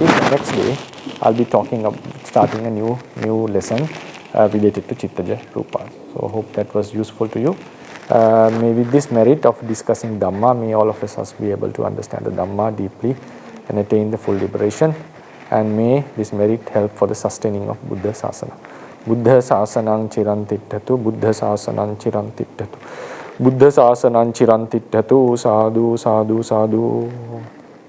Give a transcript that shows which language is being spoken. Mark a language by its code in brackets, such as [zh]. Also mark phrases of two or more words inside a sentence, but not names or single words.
[en] The next day, I'll be starting a new lesson related to Chittaja Rūpa. So hope that was useful to you. May with this merit of discussing Dhamma, may all of us be able to understand the Dhamma deeply and attain the full liberation. And may this merit help for the sustaining of Buddha Sasana. [pi] Buddha Sasanang Chirantittatu, Buddha Sasanang Chirantittatu, Buddha Sasanang Chirantittatu, Sadhu, Sadhu, Sadhu.